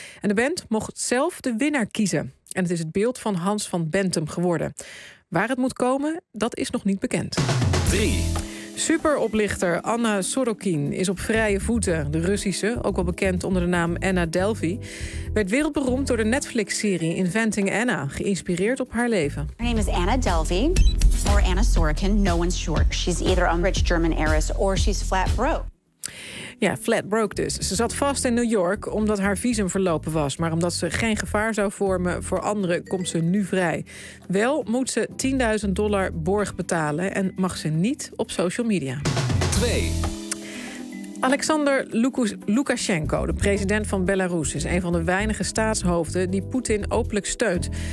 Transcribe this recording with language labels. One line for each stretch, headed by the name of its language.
Dutch: En de band mocht zelf de winnaar kiezen. En het is het beeld van Hans van Bentum geworden. Waar het moet komen, dat is nog niet bekend. 3. Superoplichter Anna Sorokin is op vrije voeten. De Russische, ook wel bekend onder de naam Anna Delvey, werd wereldberoemd door de Netflix-serie Inventing Anna, geïnspireerd op haar leven.
English: Her name is Anna Delvey, or Anna Sorokin, no one's sure. She's either a rich German heiress, or she's flat broke.
Dutch: Ja,
English: flat broke
Dutch: dus. Ze zat vast in New York omdat haar visum verlopen was. Maar omdat ze geen gevaar zou vormen voor anderen, komt ze nu vrij. Wel moet ze $10.000 borg betalen en mag ze niet op social media. 2. Alexander Lukashenko, de president van Belarus, is een van de weinige staatshoofden die Poetin openlijk steunt.